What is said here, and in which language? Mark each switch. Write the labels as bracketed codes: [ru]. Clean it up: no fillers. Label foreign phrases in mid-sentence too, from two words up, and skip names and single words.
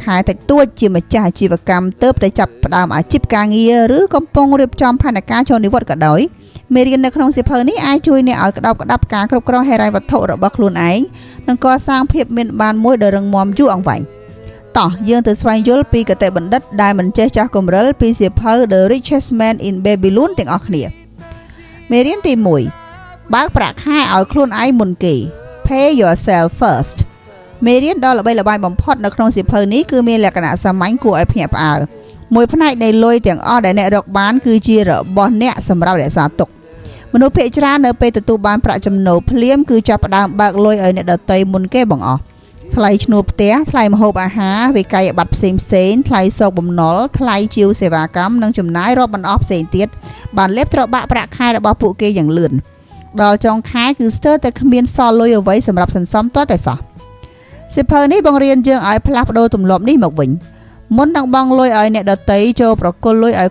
[km] ខែតិចតួចជាម្ចាស់អាជីវកម្មទើបតែចាប់ផ្ដើមអាជីពការងារឬកំពុងរៀបចំផែនការចូលនិវត្តន៍ក៏ដោយមេរៀននៅក្នុងសៀវភៅនេះអាចជួយអ្នកឲ្យក្តោបក្តាប់ការគ្រប់គ្រងហិរញ្ញវត្ថុរបស់ខ្លួនឯងនិងកសាងភាពមានបានមួយដ៏រឹងមាំយូរអង្វែងតោះយើងទៅស្វែងយល់ពីគតិបណ្ឌិតដែលមិនចេះចាស់គំរិលពីសៀវភៅ The Richest Man in Babylon ទាំងអស់គ្នាមេរៀនទី 1បើកប្រាក់ខែឲ្យខ្លួនឯងមុនគេ [en] Pay yourself first [km] មេរៀនដ៏ល្បីល្បាញបំផុតនៅក្នុងសៀវភៅនេះគឺមានលក្ខណៈសាមញ្ញគួរឲ្យភ្ញាក់ផ្អើលមួយផ្នែកនៃលុយ ទាំងអស់ដែលអ្នករកបានគឺជារបស់អ្នកសម្រាប់រក្សាទុកមនុស្សភាគច្រើននៅពេលទទួលបានប្រាក់ចំណូលភ្លាមគឺចាប់ផ្ដើមបើក លុយឲ្យអ្នកដទៃមុនគេបង្អស់ថ្លៃឈ្នួលផ្ទះថ្លៃម្ហូបអាហារវិក័យប័ត្រផ្សេងថ្លៃសោកបំណុលថ្លៃជាវសេវាកម្មនិងចំណាយរាប់មិនអស់ផ្សេងទៀតបានលេបត្របាក់ប្រាក់ខែរបស់ពួកគេយ៉ាងលឿនដល់ចុងខែគឺស្ទើរតែគ្មានសល់លុយអ្វីសម្រាប់សន្សំទាល់តែសោះសៀវភៅនេះបង្រៀនយើងឲ្យផ្លាស់ប្ដូរទម្លាប់នេះមកវិញមុននឹងបង់លុយឲ្យអ្នកដទៃចូលប្រគល់លុយឲ្យ